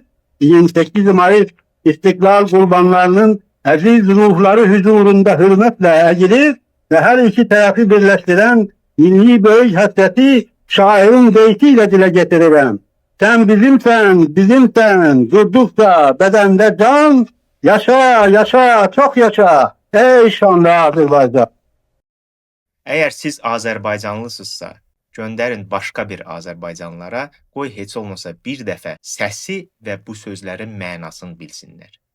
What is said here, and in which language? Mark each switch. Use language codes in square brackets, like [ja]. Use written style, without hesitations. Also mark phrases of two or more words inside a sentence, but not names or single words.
[tr] 28 Mayıs istiklal kurbanlarının aziz ruhları huzurunda hürmetle eğilir ve her iki tarafı birleştiren milli büyük hasreti şairin beytiyle dile getiririm. Sen bizimsen, durdukça bedende can, yaşa, yaşa, çok yaşa, ey şanlı Azərbaycan. [az] Əgər siz Azərbaycanlısınızsa, göndərin başqa bir Azərbaycanlılara, qoy heç olmasa bir dəfə səsi və bu sözlərin mənasını bilsinlər.